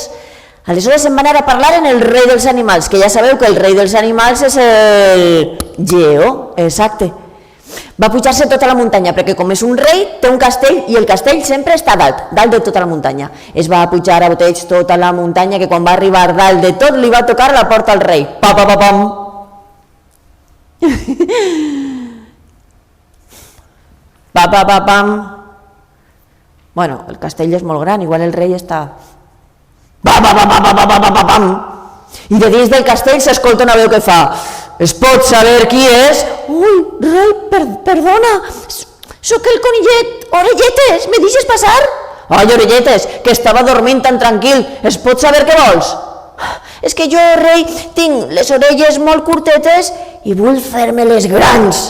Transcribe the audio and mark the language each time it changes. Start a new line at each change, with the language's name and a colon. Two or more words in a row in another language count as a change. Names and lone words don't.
Catalan: Aleshores se'n va anar a parlar en el rei dels animals, que ja sabeu que el rei dels animals és el lleó, exacte. Va pujar-se tota la muntanya, perquè com és un rei, té un castell, i el castell sempre està dalt de tota la muntanya. Es va pujar a boteig tota la muntanya, que quan va arribar dalt de tot li va tocar la porta al rei. Pa-pa-pa-pam! Pa-pa-pa-pam! Bueno, el castell és molt gran, igual el rei està... Pa-pa-pa-pa-pa-pa-pa-pam! I de dins del castell s'escolta una veu que fa «Es pot saber qui és?» «Ui, rei, perdona, sóc el conillet, orelletes, me deixes passar?» «Ai, orelletes, que estava dormint tan tranquil, es pot saber què vols?» «És que jo, rei, tinc les orelles molt curtetes i vull fer-me-les grans».